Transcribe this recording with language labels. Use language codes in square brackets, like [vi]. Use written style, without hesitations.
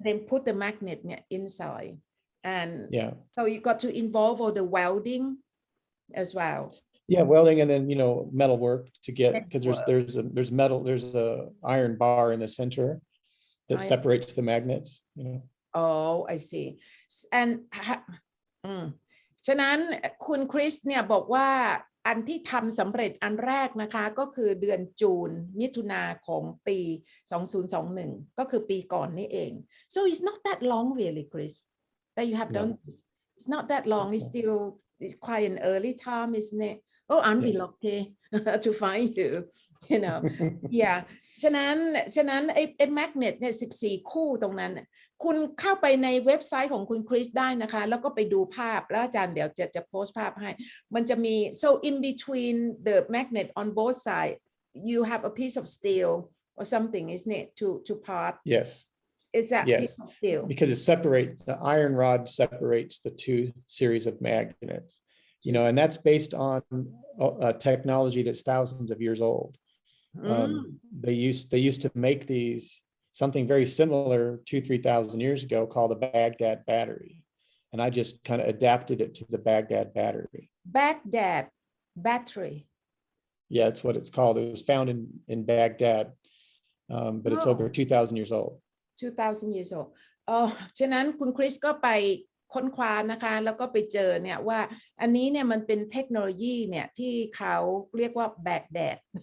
[en] Then put the magnet inside, and yeah. So you got to involve all the welding as well. Yeah, welding and then metal work to get, because there's metal, there's a iron bar in the center that separates the magnets. Oh, I see. [th] And ฉะนั้นคุณคริสเนี่ยบอกว่าอันที่ทำสำเร็จอันแรกนะคะก็คือเดือนจูนมิถุนาของปี2021ก็คือปีก่อนนี่เอง [en] so it's not that long really, Chris, that you have done this. It's not that long. It's quite an early time, isn't it? Oh, aren't we lucky to find you? Yeah. [th] ฉะนั้นไอ้แมกเนตเนี่ย14คู่ตรงนั้นคุณเข้าไปในเว็บไซต์ของคุณคริสได้นะคะแล้วก็ไปดูภาพแล้วอาจารย์เดี๋ยวจะโพสต์ภาพให้มันจะมี [en] so in between the magnet on both sides you have a piece of steel or something, isn't it, to part? Yes. Is that piece of steel? Because the iron rod separates the two series of magnets, and that's based on a technology that's thousands of years old. They used to make these something very similar 2,000-3,000 years ago called the Baghdad Battery, and I just kind of adapted it to the Baghdad Battery. Baghdad Battery. Yeah, that's what it's called. It was found in Baghdad, but it's over 2,000 years old. 2,000 years old. [th] ฉะนั้นคุณคริสก็ไปค้นคว้านะคะแล้วก็ไปเจอเนี่ยว่าอันนี้เนี่ยมันเป็นเทคโนโลยีเนี่ยที่เขาเรียกว่า Baghdad.